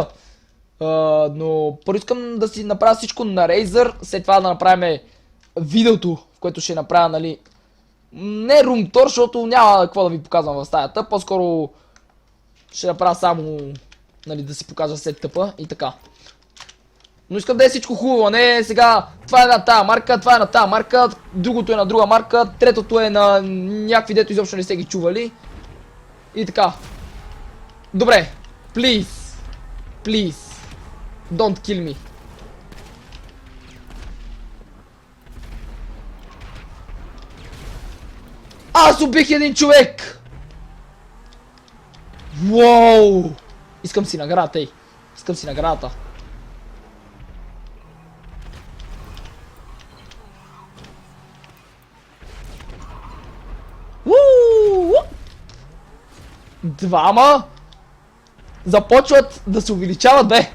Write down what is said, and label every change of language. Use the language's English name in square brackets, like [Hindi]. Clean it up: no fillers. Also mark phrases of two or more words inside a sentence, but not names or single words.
[Bulgarian] Но първо искам да си направя всичко на Razer, след това да направим видеото, в което ще направя, нали, не румтор, защото няма какво да ви показвам в стаята, по-скоро ще направя само, нали, да си покажа сетъпа и така. Но искам да е всичко хубаво, не сега това е на тая марка, това е на тая марка, другото е на друга марка, третото е на някакви, дето изобщо не сте ги чували. И така. Добре, [English] please, don't kill me. [Bulgarian] Аз убих един човек! Воу! Искам си наградата, искам си наградата. Двама започват да се увеличават, бе.